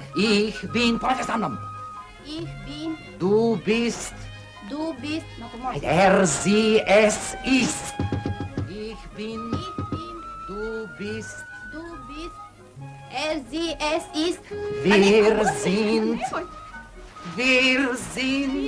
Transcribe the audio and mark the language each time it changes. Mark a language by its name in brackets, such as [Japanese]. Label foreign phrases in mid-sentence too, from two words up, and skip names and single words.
[German] Ich bin... [Czech] Pojďte za mnom! [German] Ich bin, Du bist... du bist, Sie, es ist. Ich bin... Du bist... du bist, sie, es ist. Wir sind... Wir sind...